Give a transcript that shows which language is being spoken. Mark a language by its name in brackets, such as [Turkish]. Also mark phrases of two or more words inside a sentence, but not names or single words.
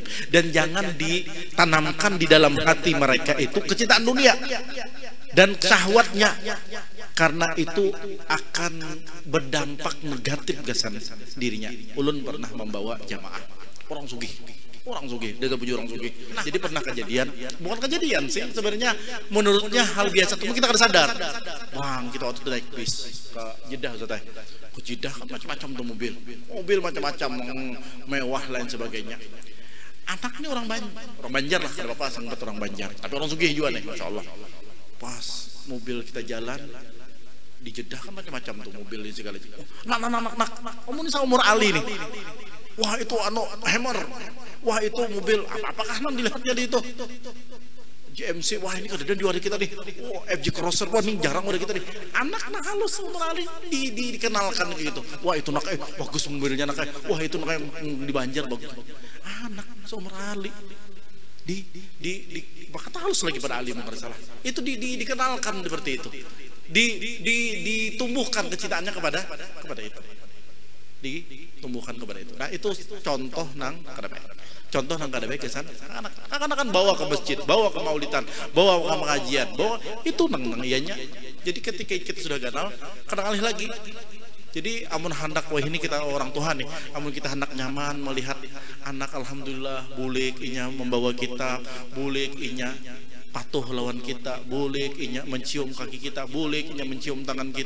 [Indonesian] Dan jangan ditanamkan di dalam hati mereka itu kecintaan dunia dan syahwatnya, karena itu akan berdampak negatif ke dirinya. [Banjar] Ulun pernah membawa jamaah orang sugih, dia punya orang sugih. Jadi pernah kejadian, bukan kejadian sih sebenarnya, menurutnya hal biasa, cuma kita kada sadar. Bang, kita waktu itu naik bis ke Jeddah, Ustaz. Ke Jeddah kan macam-macam tuh mobil macam-macam, mewah lain sebagainya. Anaknya orang Banjar lah, kada apa-apa sangat orang Banjar, tapi orang sugih juga nih, [Arabic] ما شاء الله. [Banjar] Pas mobil kita jalan di Jeddah kan macam-macam tuh mobil ini segala macam. Nak, kamu ini seumur Ali nih. Wah itu Hammer. Wah itu mobil apakah non dilihatnya di itu GMC. Wah ini kadang di hari kita nih. Oh, FJ Crosser. Wah ini jarang udah kita nih. Anak halus seumur Ali dikenalkan gitu. Wah itu bagus mobilnya nak. Wah itu nak di Banjar bagus. Anak seumur Ali bahkan halus lagi pada Ali mungkin salah. Itu dikenalkan seperti itu. Ditumbuhkan kecintaannya kepada itu. Ditumbuhkan kepada itu. Nah itu contoh nang kada baik kesan anak kan bawa ke masjid, bawa ke maulidan, bawa ke pengajian, bawa itu nang ianya. Jadi ketika kita sudah ganal, kadang alih lagi. Jadi amun hendak wah ini kita orang Tuhan nih, amun kita hendak nyaman melihat anak alhamdulillah bulik inya membawa kita, bulik inya patuh lawan kita, bulik inya mencium kaki kita, bulik inya mencium tangan kita.